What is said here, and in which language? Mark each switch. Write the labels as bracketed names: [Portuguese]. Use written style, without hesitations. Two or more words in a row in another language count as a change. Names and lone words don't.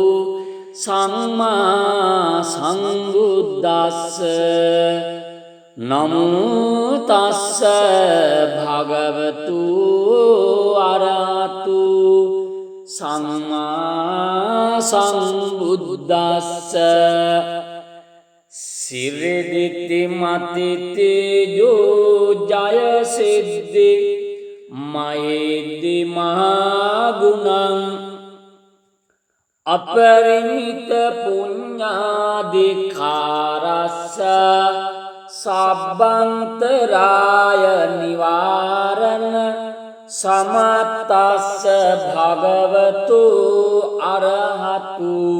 [Pali] සම්මා සම්බුද්දස්ස නමෝ තස්ස භගවතු අරහතු සම්මා සම්බුද්දස්ස සිරිදිති මතිතේජෝ ජය සිද්ධි මහිද්දි මහගුණං අපරිමිත පුඤ්ඤාදිකාරස්ස සබ්බන්තරාය නිවාරණ සමත්තස්ස භගවතු අරහතු